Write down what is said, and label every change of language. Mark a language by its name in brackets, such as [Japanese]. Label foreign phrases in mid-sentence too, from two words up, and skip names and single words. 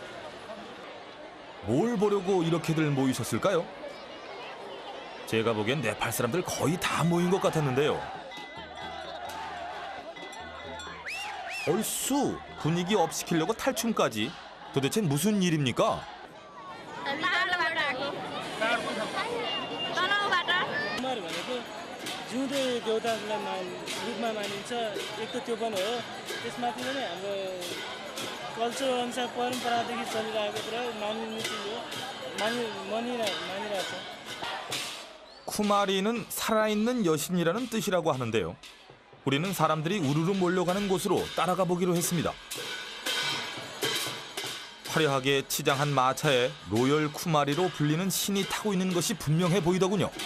[Korean] 뭘 보려고 이렇게들 모이셨을까요? 제가 보기엔 네팔 사람들 거의 다 모인 것 같았는데요. 얼쑤 분위기 업시키려고 탈춤까지. 도대체 무슨 일입니까? [Nepali] जिउँदो देउतालाई रूपमा मानिन्छ एक त त्यो पनि हो त्यसमाथि पनि हाम्रो कल्चर अनुसार परम्परादेखि चलिरहेको कुरा मानिने चिज हो मानिरहेछ. [Korean] 쿠마리는 살아있는 여신이라는 뜻이라고 하는데요. 우리는 사람들이 우르르 몰려가는 곳으로 따라가 보기로 했습니다. 화려하게 치장한 마차에 로열 쿠마리로 불리는 신이 타고 있는 것이 분명해 보이더군요.